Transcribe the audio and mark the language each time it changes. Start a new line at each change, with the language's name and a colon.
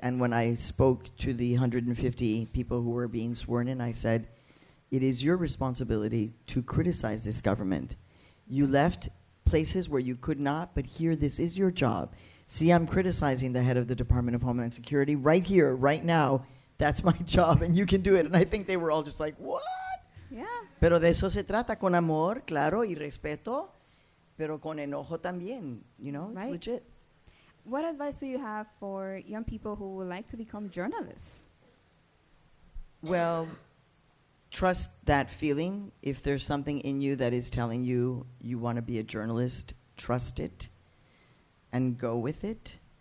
English: And when I spoke to the 150 people who were being sworn in, I said, it is your responsibility to criticize this government. You left places where you could not, but here, this is your job. See, I'm criticizing the head of the Department of Homeland Security right here, right now. That's my job, and you can do it. And I think they were all just like, what? Yeah.
Spanish: Pero de eso se trata, con amor, claro, y respeto, pero con enojo también.
English: It's Right. legit. What advice do you have for young people who would like to become journalists? Well, trust that feeling. If there's something in you that is telling you you want to be a journalist, trust it and go with it.